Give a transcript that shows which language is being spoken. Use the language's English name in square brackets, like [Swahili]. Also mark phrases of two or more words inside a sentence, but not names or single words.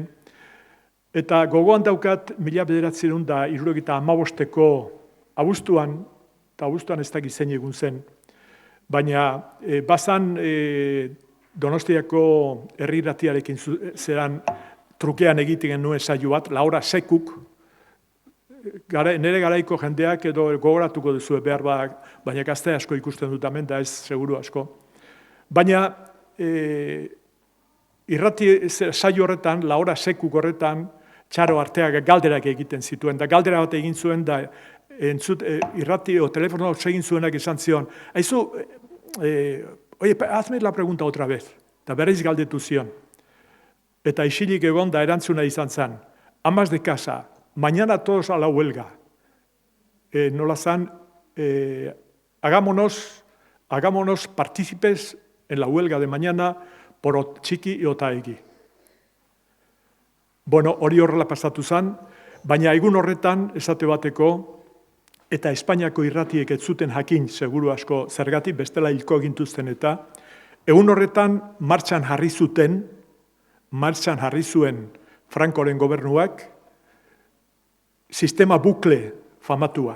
[Basque] Eta gogoan daukat, 1975ko abuztuan, eta abuztuan ez dakit zein egun zen, baina bazan Donostiako herri irratiarekin zeran trukean egiten genuen saio bat, Laura Sekuk, nire garaiko jendeak edo gogoratuko duzue behar bak, baina gazte asko ikusten dut hemen, da ez seguru asko. Baina irrati saio horretan, Laura Sekuk horretan, Txaro Arteak galderak egiten zituen, da galdera bat egin zuen, da irrati o telefono egin zuenak izan zion. Aizu, [Spanish] oye, hazme la pregunta otra vez, [Basque] eta berriz galdetu zion. Eta isilik egon da erantzuna izan zen, [Spanish] amas de casa, mañana todos a la huelga. [Basque] Nola zan, [Spanish] hagámonos partícipes en la huelga de mañana por txiki iotaegi. [Basque] Bueno, hori horrela pasatu zen, baina egun horretan esate bateko, eta Espainiako irratiek ez zuten jakin seguru asko zergatik bestela hilko gintuzten eta egun horretan martxan jarri zuen Frankoren gobernuak sistema bukle famatua.